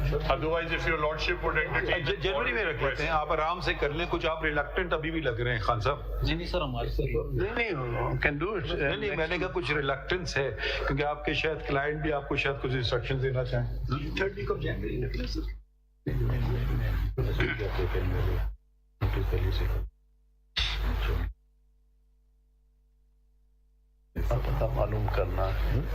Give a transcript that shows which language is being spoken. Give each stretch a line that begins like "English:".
English: Otherwise, if your lordship would entertain
Hindi: जनवरी में रख लेते हैं, आप आराम से कर लें। कुछ आप रिलक्टेंट अभी भी लग रहे हैं खान साहब। नहीं सर, हमारे नहीं,
English: Can do it.
Hindi: नहीं, मैंने कहा कुछ रिलक्टेंस है क्योंकि आपके शायद क्लाइंट भी आपको शायद कुछ इंस्ट्रक्शन देना चाहें।
English: 3rd week of January
Hindi: निकले सर। पता मालूम करना है।